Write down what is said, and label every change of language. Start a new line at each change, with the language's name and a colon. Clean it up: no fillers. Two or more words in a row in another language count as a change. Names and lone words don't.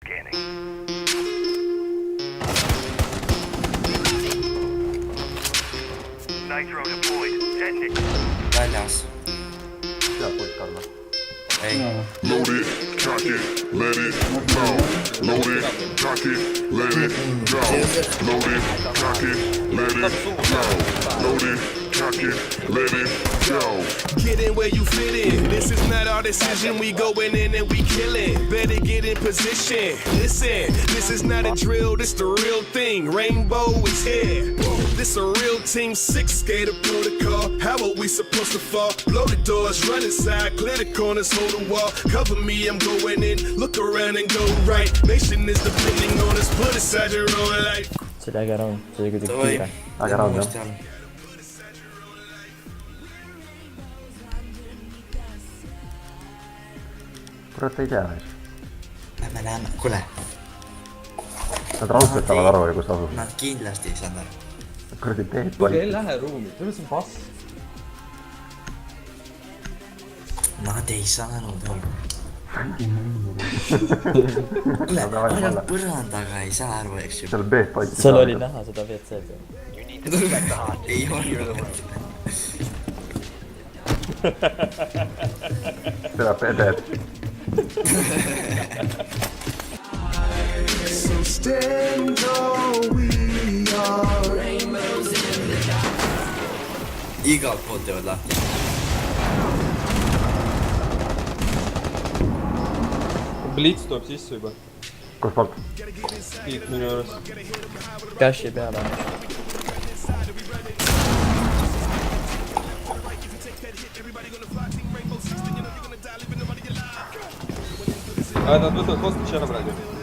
Estonian: Väljas. Sealt võid kalla. Ei.
English: Load it, cock it, let it go. Load it, cock it, let it go. Load it, cock it, let it go. Load it, cock it, let it go. Get in where you fit in. This is not our decision. We going in and we killing. Better get in position. Listen, this is not a drill. This the real thing. Rainbow is here. This a real team 6 skater protocol. How are we supposed to fall? Blow the doors, run inside, clear the corners, hold the wall. Cover me, I'm going in. Look around and go right. Nation is depending on us. Put aside your own life.
Estonian: See oli äge raund, see oli kuidagi kiire. Äge raund jah. Kurat ei tea näis. Lähme. Kuule. Nad raudselt saavad aru, kus asus. Nad kindlasti ei saanud aru. Kuradi teed Kuulge, ei lähe ruumi, see on pass. Nad ei saanud aru. Kuule, ainult põrandaga ei saa aru, eks ju. Seal B-d paiki Seal oli näha seda WC-d. Ei olnud. Seda B-d.
English: So stand all we are. Rainbows in the dark.
Estonian: Igalt poolt teevad lahti. Blitz tuleb sisse juba. Kus poolt? Tiit minu juures. Cashi peale. Nad võtavad hostage ära praegu.